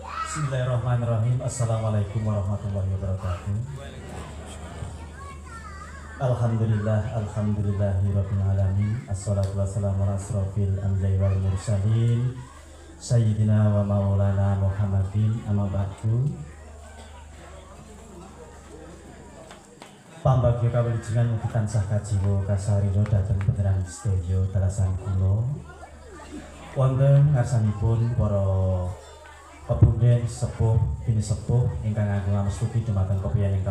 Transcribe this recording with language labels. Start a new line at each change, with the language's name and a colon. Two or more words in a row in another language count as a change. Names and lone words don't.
Arabic: بسم الله الرحمن الرحيم. السلام عليكم ورحمة الله وبركاته. الحمد لله رب العالمين. الصلاة والسلام على أشرف الأنبياء والمرسلين سيدنا ومولانا محمد أما بعد.
Javanese: Pambagya kawilujengan ugi tansah kajiwa kasarira dhateng panjenengan sedaya dalasan kula. Wonten ngarsanipun para pepunden sepuh bini sepuh ingkang agung amestuti dumateng kepiye ingkang